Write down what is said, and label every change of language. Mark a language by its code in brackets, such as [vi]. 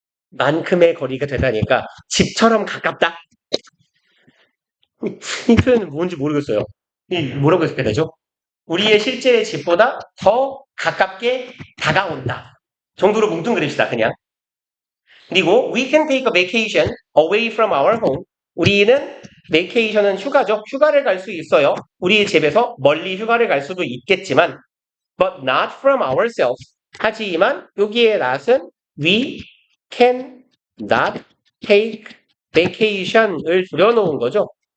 [ko] 집만큼의 거리가 되다니까 집처럼 가깝다. 이 표현은 뭔지 모르겠어요. 이 뭐라고 해석해야 되죠? 우리의 실제 집보다 더 가깝게 다가온다. 정도로 뭉뚱그립시다 그냥. 그리고 [en] we can take a vacation away from our home. [ko] 우리는 vacation은 휴가죠. 휴가를 갈 수 있어요. 우리 집에서 멀리 휴가를 갈 수도 있겠지만 [en] but not from ourselves. [ko] 하지만 여기에 not은 [en] we can not take vacation [ko] 을 줄여놓은 거죠.